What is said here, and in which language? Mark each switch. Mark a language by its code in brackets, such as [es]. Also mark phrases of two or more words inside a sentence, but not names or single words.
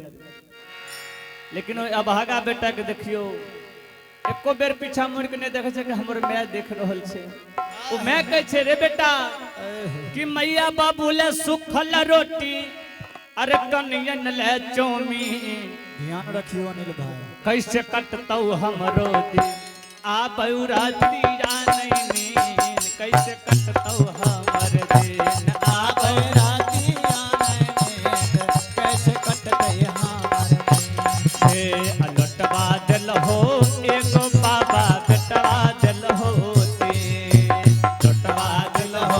[anp] लेकिन ओइ अभागा बेटा के देखियो एको बेर पीछा मुड़ के नहीं देखे छे कि हमर माय देख रहल छे। ओ मैं कहे छे रे बेटा कि मैया बाबू ले सुखल रोटी अरे कनियन ले चाउमीन ध्यान रखियो अनिल भाई कैसे कटतौ हमरो दिन आबौ रात्रि जानै नीन कैसे कटतौ हमर दिन आबै राती आनै नींद कैसे कटतै हमर दिन हे अलटवा दिल हो एगो बाबा बेटवा दिल हो ते लटवा दिल हो